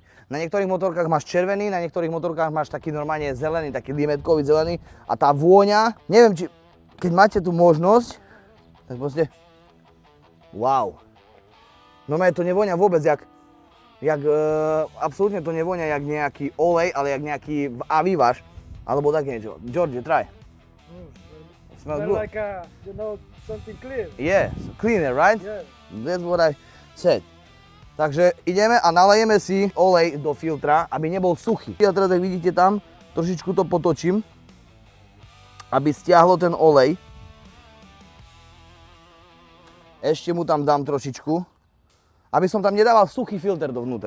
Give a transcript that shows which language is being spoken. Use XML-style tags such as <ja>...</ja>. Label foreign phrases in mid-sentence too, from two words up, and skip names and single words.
<sk>Na niektorých motorkách máš červený, na niektorých motorkách máš taký normálne zelený, taký limetkový zelený a tá vôňa, neviem, či keď máte tú možnosť, tak proste wow. No to nevoňa vôbec absolútne to nevoňa jak nejaký olej, ale jak nejaký aviváš, alebo také niečo.</sk> <en>George, try. Smells good. Like something clear. Yeah, cleaner, right? Yeah. That's what I said.</en> <sk>Takže ideme a nalejeme si olej do filtra, aby nebol suchý. Ja teraz, jak vidíte tam, trošičku to potočím, aby stiahlo ten olej. Ešte mu tam dám trošičku, aby som tam nedával suchý filter dovnútra.</sk>